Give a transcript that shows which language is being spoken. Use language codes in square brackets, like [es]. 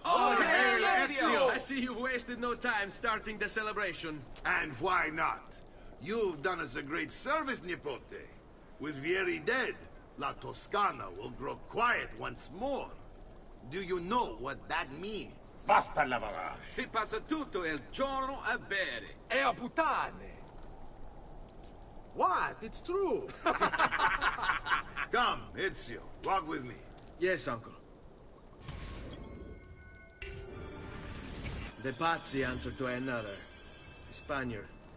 [en] Oh, hey, Ezio! I see you've wasted no time starting the celebration. And why not? You've done us a great service, [it] Nipote. [en] With Vieri dead, [it] La Toscana [en] will grow quiet once more. Do you know what that means? [it] Basta lavorare. Si passa tutto il giorno a bere. E a puttane! [en] What? It's true! Come, Ezio, walk with me. Yes, uncle. The Pazzi answer to another. A Spaniard.